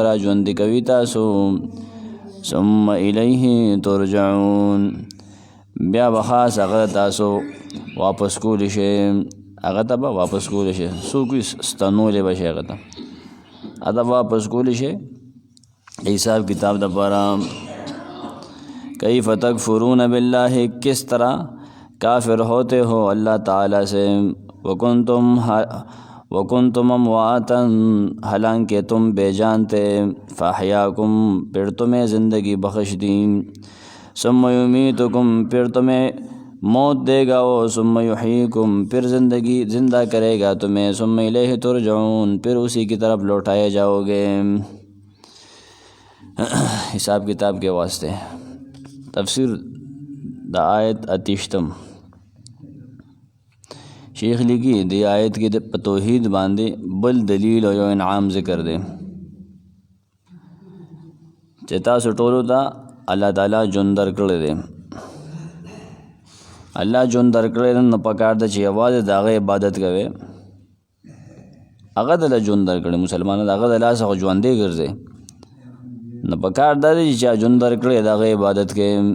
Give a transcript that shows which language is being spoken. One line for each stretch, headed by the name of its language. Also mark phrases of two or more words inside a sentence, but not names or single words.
Pashto: را ژوندي کوي تاسو
Arabic: ثم الیه ترجعون
Pashto: بیا به خاص هغه تاسو واپس کولی شي هغه ته به واپس کولی شي څوک ستنولی به شي هغه ته هغه واپس کولی شي حساب کتاب دپاره
Arabic: کیف تکفرون بالله
Urdu: کس طرح کافر ہوتے ہو اللہ تعالیٰ سے
Arabic: وکنتم امواتا
Urdu: حالانکہ تم بے جان تھے فاحیاکم پھر تمہیں زندگی بخش دی
Arabic: ثم یمیتکم
Urdu: پھر تمہیں موت دے گا وہ
Arabic: ثم یحییکم
Urdu: پھر زندہ کرے گا تمہیں
Arabic: ثم الیہ ترجعون
Urdu: پھر اسی کی طرف لوٹائے جاؤ گے. حساب کتاب کے واسطے
Pashto: تفسیر دا آیت اتشتم شیخ لگی دی آیت کی توحید باندې بل دلیل او یو انعام ذکر دے چې تاسو ټولو ته الله تعالی ژوند درکړی دی الله ژوند درکړی دی نو پکار ده چې یوازې د هغه عبادت کوئ هغه دله ژوند درکړی مسلمانان د هغه د لاسه خو ژوندی ګرځئ نو پکار دا دی چې ژوند درکړی د هغه عبادت کې.